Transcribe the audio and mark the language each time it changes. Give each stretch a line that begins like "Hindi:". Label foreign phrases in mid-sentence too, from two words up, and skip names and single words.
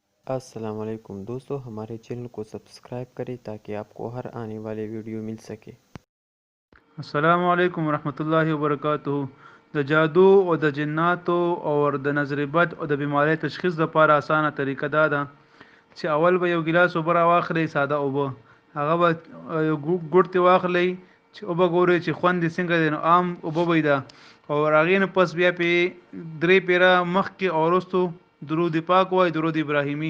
Hindi: अस्सलाम वालेकुम दोस्तों, हमारे चैनल को सब्सक्राइब करें ताकि आपको हर आने वाले वीडियो मिल सके।
Arabic: السلام عليكم رحمة الله وبركاته.
Pashto: د جادو او د جناتو او د نظر بد او د بیماری تشخیص لپاره اسانه طریقه دا ده چې اول به یو ګلاس اوبه راواخلئ، ساده اوبه. هغه به یو ګوټ ته واخلئ چې اوبه ګورئ چې خوند یې څنګه دی. نو عام اوبه به دا او هغې نه پس بیا پې درې پیره مخکې او وروستو درود پاک وایي، درود ابراهیمي.